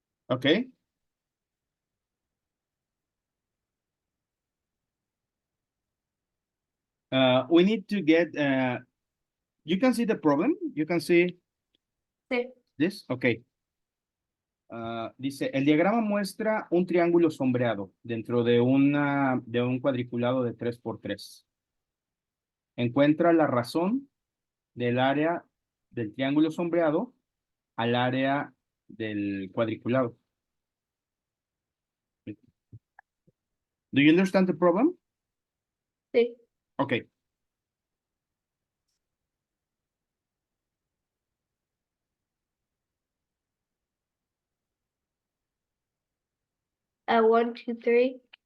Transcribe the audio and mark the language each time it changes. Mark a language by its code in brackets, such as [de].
[en] Okay. We need to get, you can see the problem? You can see [es] Sí. [en] this? Okay. [es] Dice, el diagrama muestra un triángulo sombreado dentro de un cuadriculado de 3×3. Encuentra la razón del área del triángulo sombreado al área del cuadriculado. [en] Do you understand the problem? [es] Sí. [en] Okay. Uh, 1, 2, 3.